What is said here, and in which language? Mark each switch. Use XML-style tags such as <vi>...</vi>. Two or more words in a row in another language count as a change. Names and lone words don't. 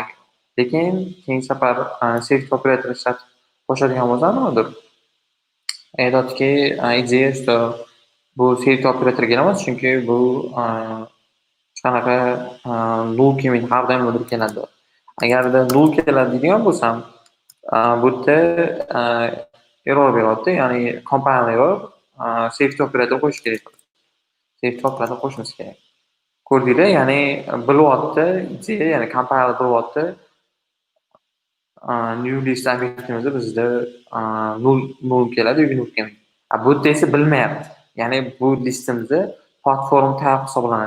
<uz>Lekin keyingi safar</uz> <en>safety operator</en> <uz>ishlatib qo'shadigan bo'lsam, nimadir aytadiki, ideya что bu safety operatorga emas, chunki bu hech qanaqa null kelmaydi, har doim nimadir keladi. Agarda null keladigan bo'lsam, bu yerda error beryapti, ya'ni</uz> <en>compile error,</en> <uz>safety operator qo'shish kerak.</uz> <en>Safety operator</en> <uz>qo'shimiz kerak. Ko'rdinglar, ya'ni bilyapti, ideya, ya'ni compiler bilyapti.</uz> <en>New list</en> <uz>obyektimizda bizda null keladi yoki null kelmaydi. Bu yerda esa bilmayapti. Ya'ni bu listimizni</uz> <en>platform type</en> <uz>hisoblanadi.</uz>